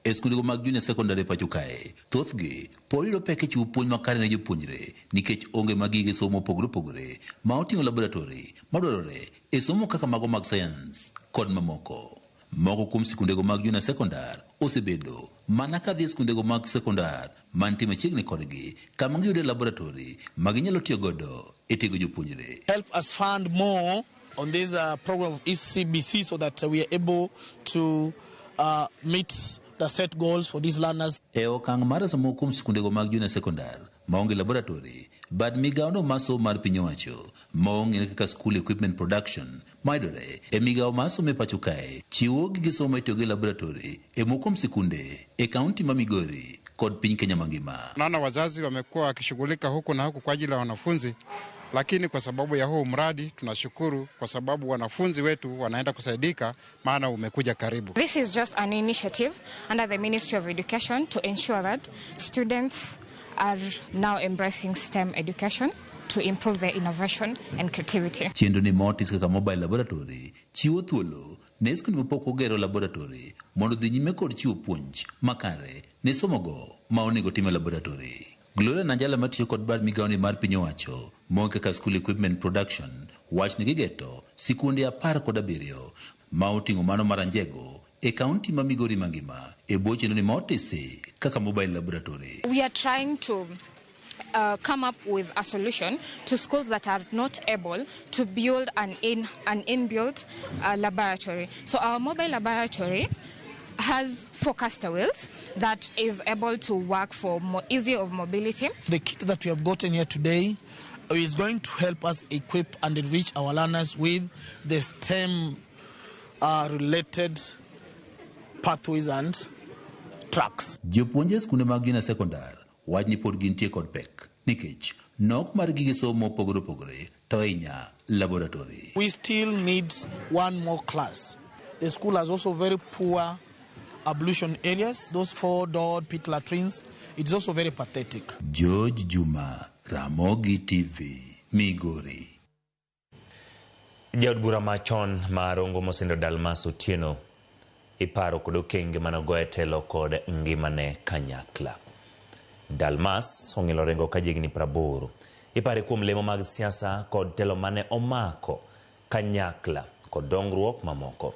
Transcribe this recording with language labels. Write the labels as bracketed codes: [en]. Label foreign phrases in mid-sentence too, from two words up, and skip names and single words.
[luo] e skunde mag [en] junior secondary [luo] pacho kae thothgi pod yudo pek e chiwo puonj makare ne jopuonjre nikech onge mag gige somo opogore opogore ma oting'o laboratory madwarore e somo kaka mago mag science kod mamoko. Moko kuom skundego mag [en] junior secondary [luo] osebedo mana ka dhi skundego mag secondary mantie machiegni kodgi kama giyude laboratory ma ginyalo tiyo godo e tiego jopuonjre. [en] Help us fund more on this program of ECBC so that we are able to meet the set goals for these learners. [luo] E okang' mar somo kuom skundego mag [en] junior secondary [luo] maonge laboratory, bad migaono maso mar piny owacho maong'ere kaka [en] school equipment production [luo] mayudore e migao mar somo e pacho kae chiwo gige somo itiyogo e laboratory e moko kuom sikunde e kaunti ma Migori kod piny Kenya mangima. [sw] Naona wazazi wamekuwa wakishughulika huku na huku kwa ajili ya wanafunzi, lakini kwa sababu ya huu mradi tunashukuru kwa sababu wanafunzi wetu wanaenda kusaidika maana umekuja karibu. [en] This is just an initiative under the Ministry of Education to ensure that students are now embracing STEM education to improve their innovation and creativity. [luo] Chenro ni motis kaka [en] mobile laboratory [luo] chiwo thuolo ne skunde mapok ogero laboratory mondo dhi nyime kod chiwo puonj makare ne somogo ma onego time laboratory. Gloria Nanjala matiyo kod bad migaoni mar piny owacho moke kaka [en] school equipment production [luo] wach ni gigeto sikunde 17 ma oting'o mano maranjego e kaunti ma Migori mangima e bwo chenro ni motisi kaka [en] mobile laboratory. We are trying to come up with a solution to schools that are not able to build an inbuilt laboratory. So our mobile laboratory has 4 caster wheels that is able to work for more ease of mobility. The kit that we have gotten here today is going to help us equip and enrich our learners with the STEM related pathways and tracks. [luo] Jopuonje skunde mag [en] junior secondary [luo] wach ni pod gintie kod pek nikech nok mar gige somo opogore opogore to ahinya laboratory. [en] We still need one more class. The school has also very poor ablution areas, those 4-door pit latrines. It's also very pathetic. [luo] George Juma, Ramogi TV, Migori. Jaod bura machon marongo mosendo Dalmas Otieno iparo kod okenge manogoye telo kod ngimane kanyakla. Dalmas ong'elo rengo ka jigni 80 ipare kuom lemo mag siasa kod telo mane omako kanyakla kod dongruok mamoko.